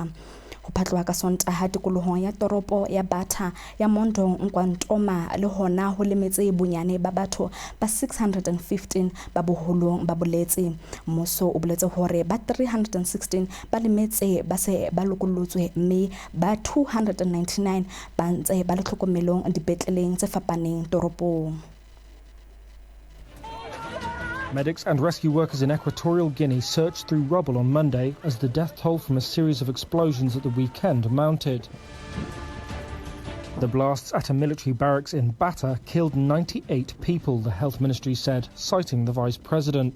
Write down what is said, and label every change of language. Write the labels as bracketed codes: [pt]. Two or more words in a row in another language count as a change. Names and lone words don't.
[st] Ho phatlwa ka Sontaha tikolohong ya toropo ya Bata ya Mondong Nkwantoma le hona ho lemetse bonyane ba batho ba 615 ba boholong ba boletse. Mmuso o boletse hore ba 316 ba lemetse ba se ba lokollotswe mme ba 299 ba ntse ba le tlhokomelong dipetleleng tse fapaneng toropong. [en] Medics and rescue workers in Equatorial Guinea searched through rubble on Monday as the death toll from a series of explosions at the weekend mounted. The blasts at a military barracks in Bata killed 98 people, the health ministry said, citing the vice president.